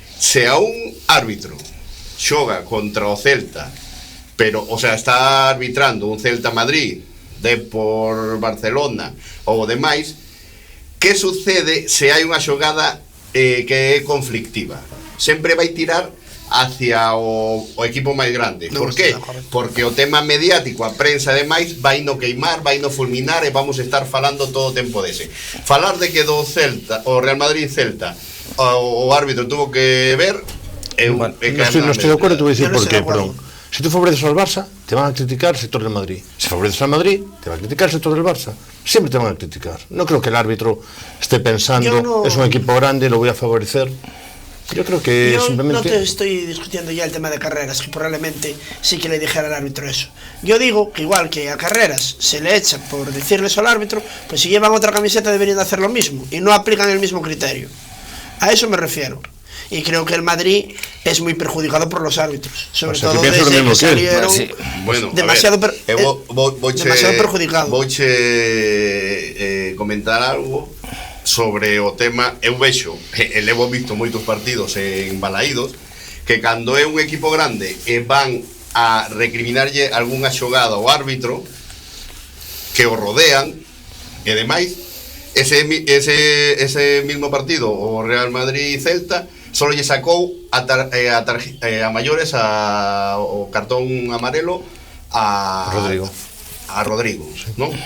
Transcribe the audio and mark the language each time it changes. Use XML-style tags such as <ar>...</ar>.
<gl>Se a un árbitro xoga contra o Celta, pero, o sea, está arbitrando un Celta-Madrid, Depor Barcelona ou demais, que sucede se hai unha xogada que é conflictiva? Sempre vai tirar hacia o equipo máis grande. Por qué? Porque o tema mediático, a prensa e demais, vai no queimar, vai no fulminar, e vamos estar falando todo o tempo dese. Falar de que do Celta, o Real Madrid-Celta, o árbitro tuvo que ver,</gl> <es>no estoy de acuerdo, te voy a decir por qué, perdón. Si tú favoreces al Barça, te van a criticar el sector del Madrid. Si favoreces al Madrid, te va a criticar el sector del Barça. Siempre te van a criticar. No creo que el árbitro esté pensando, es un equipo grande, lo voy a favorecer. Yo creo que simplemente... No te estoy discutiendo ya el tema de Carreras, que probablemente sí que le dijera al árbitro eso. Yo digo que igual que a Carreras se le echa por decirles al árbitro, pues si llevan otra camiseta deberían de hacer lo mismo y no aplican el mismo criterio. A eso me refiero. Y creo que el Madrid es muy perjudicado por los árbitros, sobre todo desde que salieron demasiado perjudicados.</es> <gl>Vouche comentar algo sobre o tema. Eu vexo, levo visto moitos partidos en Balaídos, que cando é un equipo grande e van a recriminarlle algunha xogada ao árbitro, que o rodean e demais,</gl> <es>ese mismo partido,</es> <gl>o Real Madrid-Celta, solo lle sacou a maiores o cartón amarelo a Rodrigo, sí, non?</gl>